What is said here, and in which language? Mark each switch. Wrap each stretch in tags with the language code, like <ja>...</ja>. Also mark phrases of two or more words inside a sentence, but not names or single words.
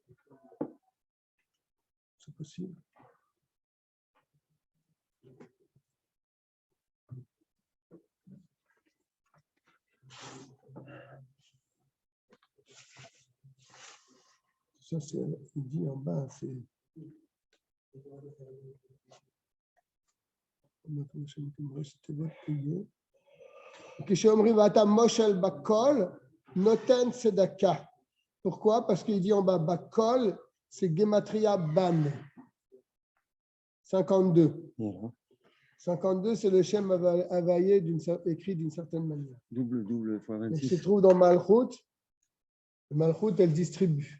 <fr>C'est possible. Ça, c'est, il dit en bas, c'est.</fr> <he>כשאומרים ואתה מושל בכל, נותן צדקה.</he> <fr>Pourquoi? Parce qu'il dit en bas, bakol, c'est Gematria Ban. 52. Voilà. 52, c'est le Shem Havaïe écrit d'une certaine manière. Double fois Donc, 26. il se trouve dans Malchut. Malchut, elle distribue.</fr>